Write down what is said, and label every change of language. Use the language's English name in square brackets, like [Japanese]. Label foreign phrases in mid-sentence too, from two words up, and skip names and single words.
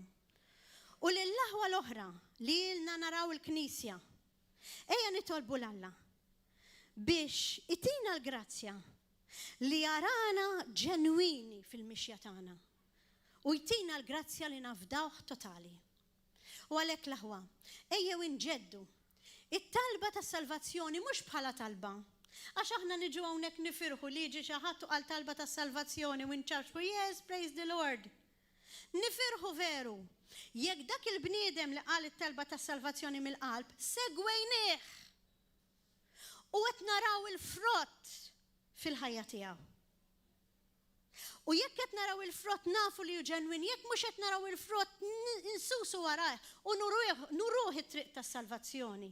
[Maltese] U lill-aħwa l-oħra li ilna naraw il-Knisja ejja nitolbu l-Alla biex itina l-grazzja li jarana ġenwini fil-mixja tagħna u jtina l-grazzja li nafdawh totali. U għalhekk l-aħwa, ejjew inġeddu it-talba tas-salvazzjoni mhux bħala talba. Għax aħna niġu hawnhekk nifirħu li jiġi xi ħadd qal talba tas-salvazzjoni u nċarxu [English] yes, praise the Lord. [Maltese] Nifirħu veru. Jekk dak il-bniedem li qal it-talba tas-salvazzjoni mill-qalb, segwejnieh. U qed naraw il-frott fil-ħajja tiegħu. U jekk qed naraw il-frott nafu li hu ġenwin, jekk mhux qed naraw il-frott insusu warah u nuruh it-triq tas-salvazzjoni.